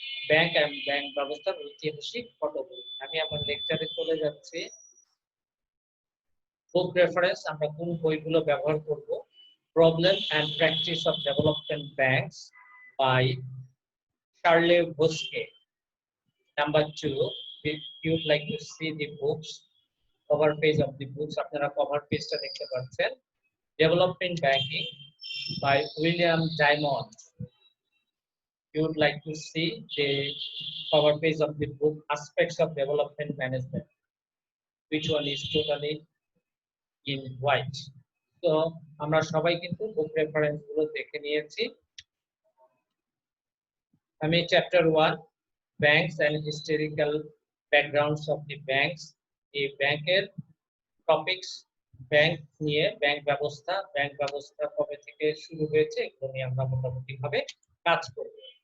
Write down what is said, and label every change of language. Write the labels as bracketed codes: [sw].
[bn] Bank and bank ব্যবস্থার ঐতিহাসিক পটভূমি। আমি আমার লেকচারে চলে যাচ্ছি। বুক রেফারেন্স আমরা কোন বইগুলো ব্যবহার করব? Problem and practice of development banks by শার্লে ভোস্কে। Number 2, [en] if you would like to see the books, cover page of the books, [bn] আপনারা কভার পেজটা দেখতে পাচ্ছেন। Development banking by William Diamond. [en] You would like to see the cover page of the book, Aspects of Development Management, which one is totally in white. [bn] So আমরা সবাই কিন্তু বুক reference গুলো দেখে নিয়েছি। আমি chapter 1 banks and historical backgrounds of the banks, এই ব্যাংকের topics, bank নিয়ে, ব্যাংক ব্যবস্থা কবে থেকে শুরু হয়েছে এগুলো নিয়ে আমরা মোটামুটি ভাবে কাজ করব।